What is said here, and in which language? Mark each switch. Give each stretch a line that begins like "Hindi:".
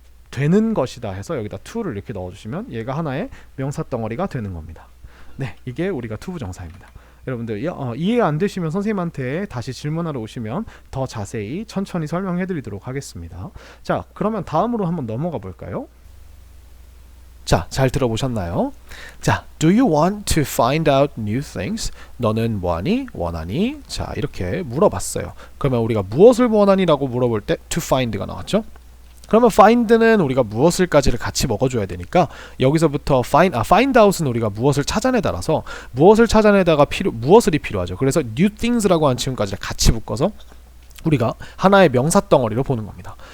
Korean: 되는 것이다 해서 여기다 to를 이렇게 넣어주시면 얘가 하나의 명사 덩어리가 되는 겁니다. 네, 이게 우리가 투부정사입니다. 여러분들 이해 안 되시면 선생님한테 다시 질문하러 오시면 더 자세히 천천히 설명해 드리도록 하겠습니다. 자, 그러면 다음으로 한번 넘어가 볼까요? 자, 잘 들어보셨나요?
English: 자, do you want to find out new things?
Korean: 너는 뭐하니? 원하니? 자, 이렇게 물어봤어요. 그러면 우리가 무엇을 원하니라고 물어볼 때 to find가 나왔죠? 그러면 find는 우리가 무엇을까지를 같이 먹어줘야 되니까 여기서부터 find out은 우리가 무엇을 찾아내다라서 무엇을 찾아내다가 무엇을이 필요하죠. 그래서 new things라고 하는 지금까지 같이 묶어서 우리가 하나의 명사 덩어리로 보는 겁니다.